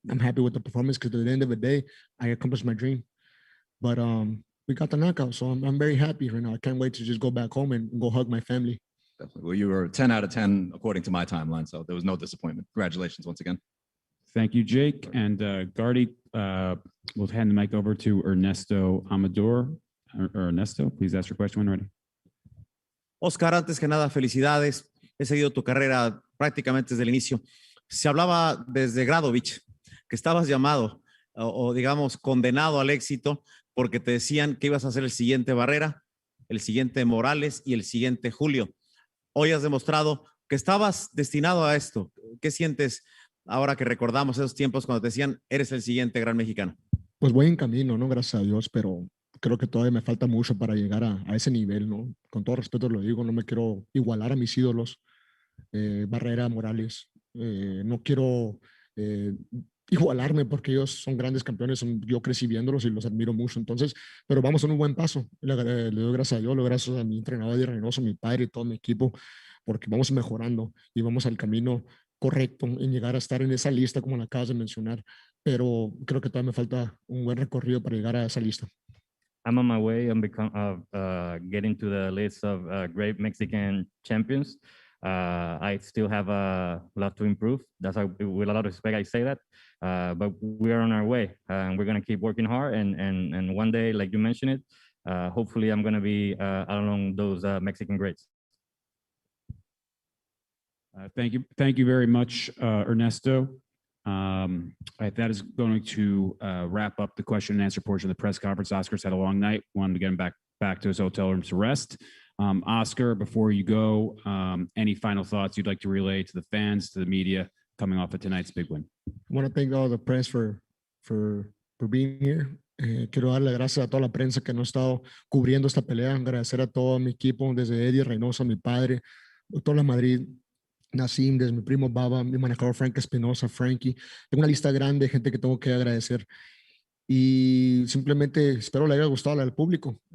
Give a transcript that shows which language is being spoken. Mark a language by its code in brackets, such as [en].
[en] I'm happy with the performance because at the end of the day, I accomplished my dream. But we got the knockout, so I'm very happy right now. I can't wait to just go back home and go hug my family. Definitely. Well, you were 10 out of 10 according to my timeline, so there was no disappointment. Congratulations once again. Thank you, Jake. And Gardy, we'll hand the mic over to Ernesto Amador. Ernesto, please ask your question when ready. [es] Oscar, antes que nada, felicidades. He seguido tu carrera prácticamente desde el inicio. Se hablaba desde Gradovich que estabas llamado o digamos condenado al éxito porque te decían que ibas a ser el siguiente Barrera, el siguiente Morales y el siguiente Julio. Hoy has demostrado que estabas destinado a esto. ¿Qué sientes ahora que recordamos esos tiempos cuando te decían eres el siguiente gran mexicano? Pues voy en camino, ¿no? Gracias a Dios, pero creo que todavía me falta mucho para llegar a ese nivel, ¿no? Con todo respeto lo digo, no me quiero igualar a mis ídolos, Barrera, Morales. No quiero igualarme porque ellos son grandes campeones, yo crecí viéndolos y los admiro mucho. Entonces, pero vamos en un buen paso. Le doy gracias a Dios, le doy gracias a mi entrenador Eddie Reynoso, mi padre y todo mi equipo, porque vamos mejorando y vamos al camino correcto en llegar a estar en esa lista como la acabas de mencionar. Pero creo que todavía me falta un buen recorrido para llegar a esa lista. [en] I'm on my way on getting to the list of great Mexican champions. I still have a lot to improve. That's how, with a lot of respect, I say that. But we are on our way, and we're gonna keep working hard. And one day, like you mentioned it, hopefully, I'm gonna be along those Mexican greats. Thank you very much, Ernesto. That is going to wrap up the question and answer portion of the press conference. Oscar's had a long night. Wanted to get him back to his hotel room to rest. Oscar, before you go, any final thoughts you'd like to relay to the fans, to the media, coming off of tonight's big win? I want to thank all the press for being here. [es] Quiero darle gracias a toda la prensa que nos ha estado cubriendo esta pelea. Agradecer a todo mi equipo, desde Eddie Reynoso, mi padre, doctor La Madrid, Nassim, desde mi primo Baba, mi manejador Frank Espinosa, Frankie. Tengo una lista grande de gente que tengo que agradecer. Y simplemente espero le haya gustado al público.